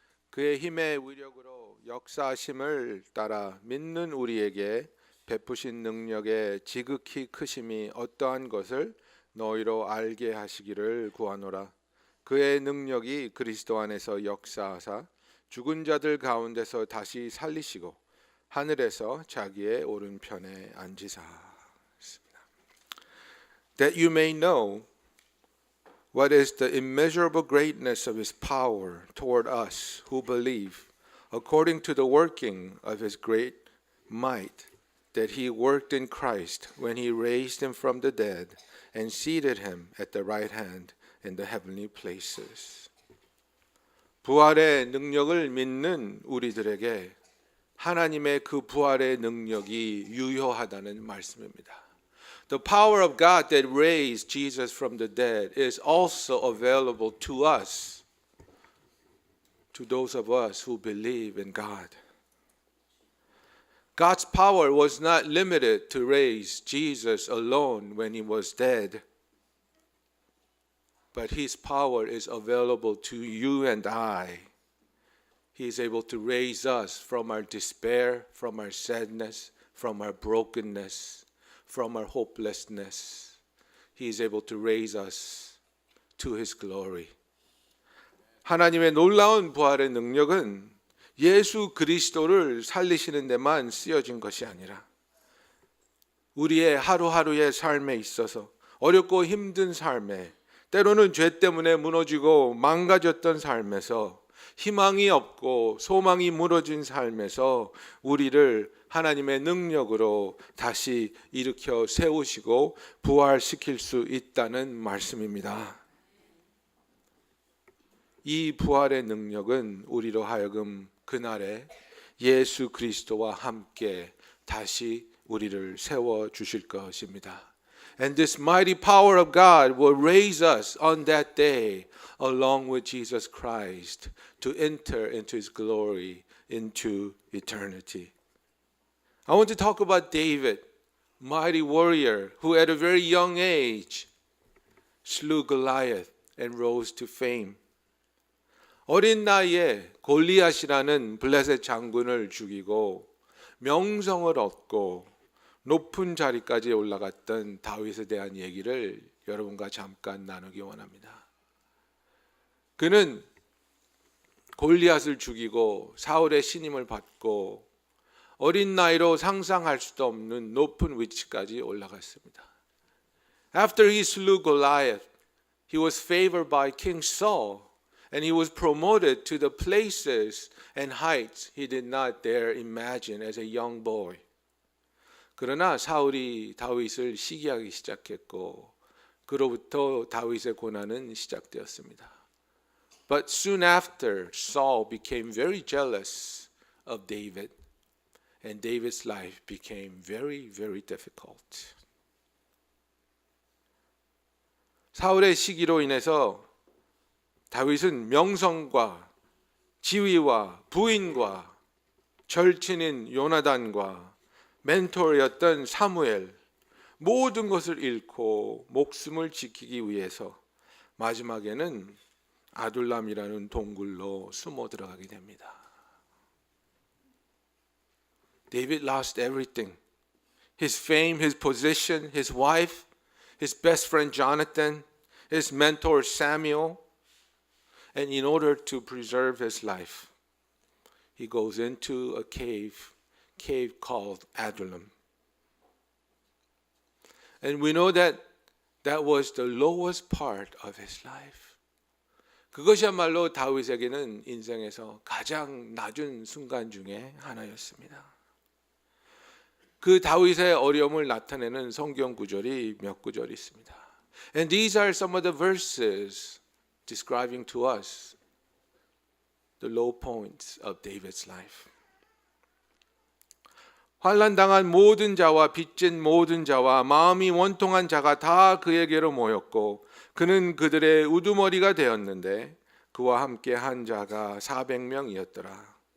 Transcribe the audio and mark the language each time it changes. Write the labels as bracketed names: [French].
[Korean] 그의 힘의 위력으로 역사하심을 따라 믿는 우리에게 베푸신 능력의 지극히 크심이 어떠한 것을 너희로 알게 하시기를 구하노라. 그의 능력이 그리스도 안에서 역사하사 죽은 자들 가운데서 다시 살리시고 하늘에서 자기의 오른편에 앉으사. [English] That you may know what is the immeasurable greatness of his power toward us who believe, according to the working of his great might, that he worked in Christ when he raised him from the dead and seated him at the right hand in the heavenly places. [Korean] 부활의 능력을 믿는 우리들에게 하나님의 그 부활의 능력이 유효하다는 말씀입니다. [English] The power of God that raised Jesus from the dead is also available to us, to those of us who believe in God. God's power was not limited to raise Jesus alone when he was dead, but his power is available to you and I. He is able to raise us from our despair, from our sadness, from our brokenness, from our hopelessness. He is able to raise us to his glory. [Korean] 하나님의 놀라운 부활의 능력은 예수 그리스도를 살리시는 데만 쓰여진 것이 아니라 우리의 하루하루의 삶에 있어서 어렵고 힘든 삶에 때로는 죄 때문에 무너지고 망가졌던 삶에서 희망이 없고 소망이 무너진 삶에서 우리를 하나님의 능력으로 다시 일으켜 세우시고 부활시킬 수 있다는 말씀입니다. 이 부활의 능력은 우리로 하여금 그날에 예수 그리스도와 함께 다시 우리를 세워 주실 것입니다. [English] And this mighty power of God will raise us on that day along with Jesus Christ to enter into his glory into eternity. I want to talk about David, mighty warrior who at a very young age slew Goliath and rose to fame. [Korean] 어린 나이에 골리앗이라는 블레셋 장군을 죽이고 명성을 얻고 높은 자리까지 올라갔던 다윗에 대한 얘기를 여러분과 잠깐 나누기 원합니다. 그는 골리앗을 죽이고 사울의 신임을 받고 어린 나이로 상상할 수도 없는 높은 위치까지 올라갔습니다. [English] After he slew Goliath, he was favored by King Saul and he was promoted to the places and heights he did not dare imagine as a young boy. [Korean] 그러나 사울이 다윗을 시기하기 시작했고 그로부터 다윗의 고난은 시작되었습니다. [English] But soon after, Saul became very jealous of David, and David's life became very, very difficult. [Korean] 사울의 시기로 인해서 다윗은 명성과 지위와 부인과 절친인 요나단과 멘토였던 사무엘 모든 것을 잃고 목숨을 지키기 위해서 마지막에는 아둘람이라는 동굴로 숨어 들어가게 됩니다. [English] David lost everything. His fame, his position, his wife, his best friend Jonathan, his mentor Samuel. And in order to preserve his life, he goes into a cave called Adullam. And we know that that was the lowest part of his life. [Korean] 그것이야말로 다윗에게는 인생에서 가장 낮은 순간 중에 하나였습니다. 그 다윗의 어려움을 나타내는 성경 구절이 몇 구절 있습니다. [English] And these are some of the verses describing to us the low points of David's life. [Korean] 환난당한 모든 자와 빚진 모든 자와 마음이 원통한 자가 다 그에게로 모였고 그는 그들의 우두머리가 되었는데 그와 함께 한 자가 400명이었더라.